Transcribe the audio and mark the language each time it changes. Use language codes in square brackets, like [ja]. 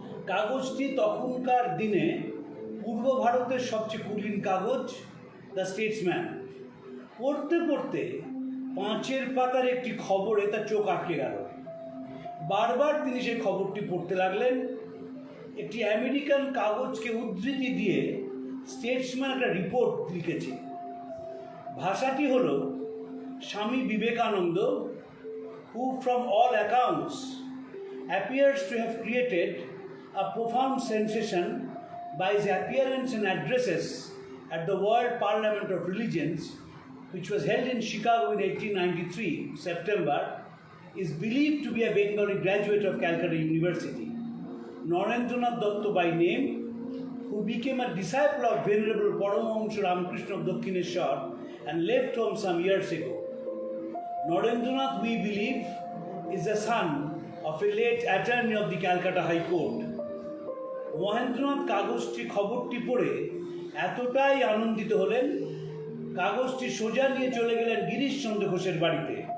[bn] কাগজটি তখনকার দিনে পূর্ব ভারতের সবচেয়ে কুলীন কাগজ, দ্য স্টেটসম্যান। পড়তে পড়তে 5 পাতার একটি খবরে তার চোখ আটকে গেল। বারবার তিনি সেই খবরটি পড়তে লাগলেন। একটি আমেরিকান কাগজকে উদ্ধৃতি দিয়ে স্টেটসম্যান একটা রিপোর্ট লিখেছে। ভাষাটি হল, [en] Swami Vivekananda, who from all accounts appears to have created a profound sensation by his appearance and addresses at the World Parliament of Religions, which was held in Chicago in 1893, September, is believed to be a Bengali graduate of Calcutta University. Narendranath Datta by name, who became a disciple of Venerable Paramahamsa Ramakrishna of Dakshineshwar and left home some years ago. Narendranath, we believe, is the son of a late attorney of the Calcutta High Court. [bn] Mahendranath কাগজটি খবরটি পড়ে এতটাই আনন্দিত হলেন, কাগজটি সোজা নিয়ে চলে গেলেন গিরিশচন্দ্র ঘোষের বাড়িতে।